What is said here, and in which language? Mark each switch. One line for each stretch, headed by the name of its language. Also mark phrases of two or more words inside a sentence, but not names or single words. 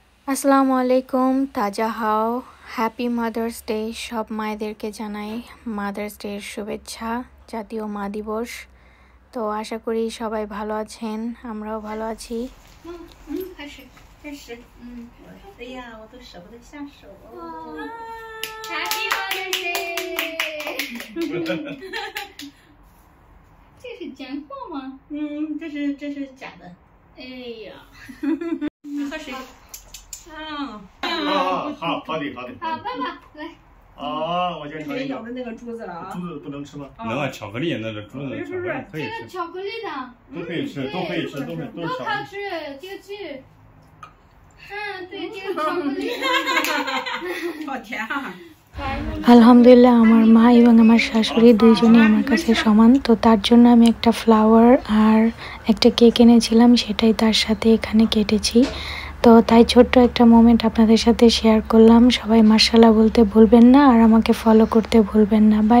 Arabic: السلام عليكم,
Bangla: তাজা হাও,
English: Happy Mother's Day.
Bangla: সব মায়েদেরকে জানাই
English: Mother's Day
Bangla: শুভেচ্ছা, জাতীয় মা দিবস। তো আশা করি সবাই ভালো আছেন, আমরাও ভালো আছি।
Chinese: 开始，哎呀，我都舍不得下手。
English: Happy Mother's Day！
Chinese: 这是真货吗？这是假的。哎呀，喝水。好的。好，爸爸来。我先尝一口。咬的那个珠子了啊！珠子不能吃吗？能啊，巧克力那个珠子巧克力可以这个吃，巧克力的，都可以吃，都可以吃，都多巧好吃，这个是，对，这个巧克力。好甜啊！
Bangla: আলহামদুলিল্লাহ আমার মা এবং আমার শাশুড়ি দুইজনই আমার কাছে সমান। তো তার জন্য আমি একটা ফ্লাওয়ার আর একটা কেক এনেছিলাম, সেটাই তার সাথে এখানে কেটেছি। তো তাই ছোট্ট একটা মোমেন্ট আপনাদের সাথে শেয়ার করলাম। সবাই মাশাআল্লাহ বলতে ভুলবেন না আর আমাকে ফলো করতে ভুলবেন না।